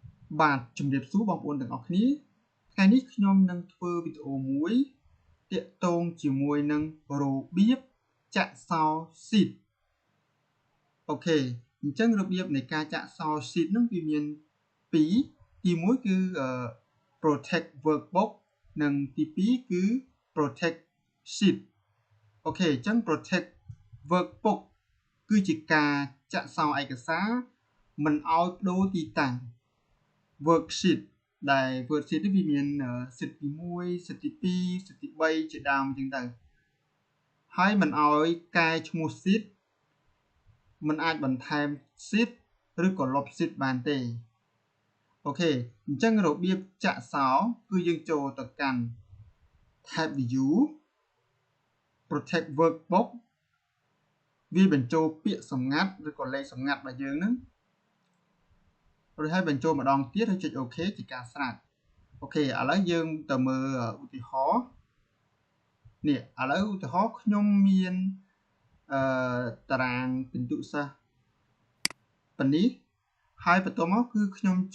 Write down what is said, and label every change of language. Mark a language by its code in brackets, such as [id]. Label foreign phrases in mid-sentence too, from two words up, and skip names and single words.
[km] បាទជំរាបសួរបងប្អូនទាំងអស់គ្នាថ្ងៃនេះខ្ញុំនឹងធ្វើវីដេអូមួយទាក់ទងជាមួយនឹងរបៀបចាក់សោ sheet អូខេអញ្ចឹងរបៀបនៃការចាក់សោ sheet ហ្នឹងវាមាន2ទី1គឺ [en] protect workbook [km] និងទី2គឺ [en] protect sheet [km] អូខេអញ្ចឹង [en] protect workbook [km] គឺជាការចាក់សោឯកសារមិនឲ្យ ប្ដូរទីតាំង worksheet ដែល worksheet នេះវាមាន sheet ទី1 sheet ទី2 sheet ទី3ជាដើមអញ្ចឹងទៅហើយមិនឲ្យកែឈ្មោះ sheet មិនអាចបន្ថែម sheet ឬក៏លុប sheet បានទេអូខេអញ្ចឹងរបៀបចាក់សោគឺយើងចូលទៅ កាន់ [en] tab view protect workbook [km] វាបញ្ចូលពាក្យសម្ងាត់ឬក៏លេខសម្ងាត់របស់យើងហ្នឹងរួចហើយបញ្ចូលម្ដងទៀតហើយចុច OK ជាការស្រេចអូខេឥឡូវយើងទៅមើលឧ ទាហរណ៍នេះឥឡូវឧទាហរណ៍ខ្ញុំមានតារាងពិន្ទុសិស្សប៉ុណ្នេះហើយបន្ទាប់មកគឺខ្ញុំច